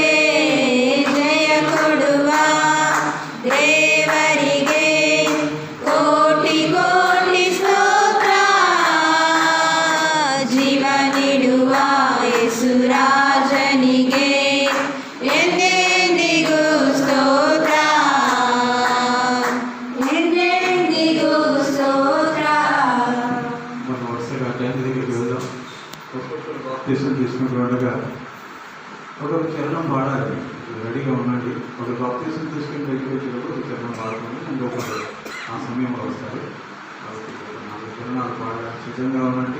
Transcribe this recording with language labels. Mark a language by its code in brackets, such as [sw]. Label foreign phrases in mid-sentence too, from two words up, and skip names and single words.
[kn] ಜಯ ಕೊಡುವ ದೇವರಿಗೆ ಕೋಟಿ ಕೋಟಿ ಸ್ತೋತ್ರ, ಜೀವ ನೀಡುವ ಯೇಸು ರಾಜನಿಗೆ ಎಂದೆಂದಿಗೂ ಸ್ತೋತ್ರ, ಎಂದೆಂದಿಗೂ ಸ್ತೋತ್ರ. [te] మన వరుసగా టైం దగ్గరికి వెళ్దాం. ఒక్కొక్కరు బాప్తీసం తీసుకుంటుండగా ఒకరు చరణం పాడాలి. రెడీగా ఉండండి. ఒకరు బాప్తీసం తీసుకుని దగ్గరికి వచ్చేటప్పుడు ఒక చరణం పాడుతుంది, ఇంకొకరు ఆ సమయంలో వస్తారు. కాబట్టి 4 చరణాలు పాడడానికి సిద్ధంగా ఉండండి.